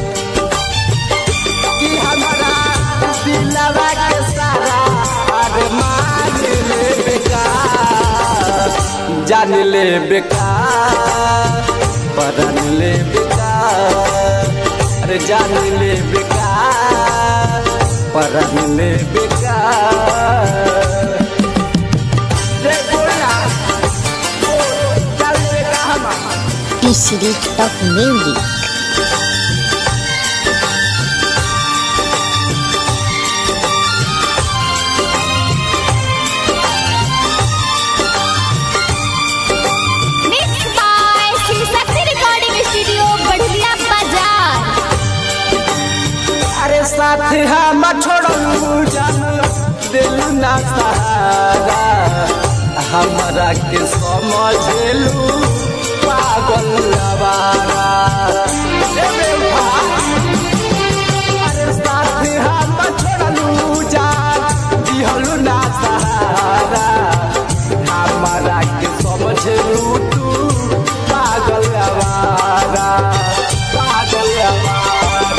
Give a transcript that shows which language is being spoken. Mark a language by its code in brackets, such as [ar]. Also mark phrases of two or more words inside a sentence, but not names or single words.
[bho] कि हमारा दिलवा के सारा अरमान ले बेकार, जान ले बेकार परान ले बेकार, अरे जान ले बेकार परान ले बेकार। [en] TCD Top Music. Mixed by Shiv Shakti Recording Studio, Badhulia Bazaar. [bho] अरे साथ हम छोड़ू जान दिल ना सहारा, हमरा के समझलू पागल लवारा। अरे साथ हम छोड़ू जान दिहलू ना सहारा, हमरा के समझलू तू पागल लवारा, पागल लवारा।